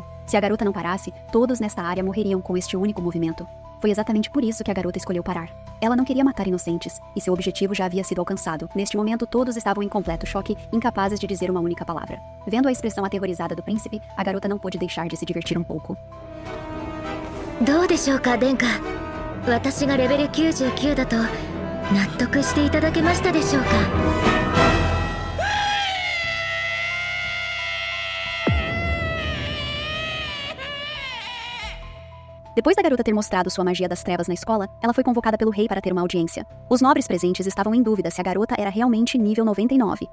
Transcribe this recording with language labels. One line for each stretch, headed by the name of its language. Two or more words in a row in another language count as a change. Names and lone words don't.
Portuguese: Se a garota não parasse, todos nesta área morreriam com este único movimento. Foi exatamente por isso que a garota escolheu parar. Ela não queria matar inocentes, e seu objetivo já havia sido alcançado. Neste momento, todos estavam em completo choque, incapazes de dizer uma única palavra. Vendo a expressão aterrorizada do príncipe, a garota não pôde deixar de se divertir um pouco.
Japanese: どうでしょうか、殿下。私がレベル99だと納得していただけましたでしょうか。
Portuguese: Depois da garota ter mostrado sua magia das trevas na escola, ela foi convocada pelo rei para ter uma audiência. Os nobres presentes estavam em dúvida se a garota era realmente nível 99.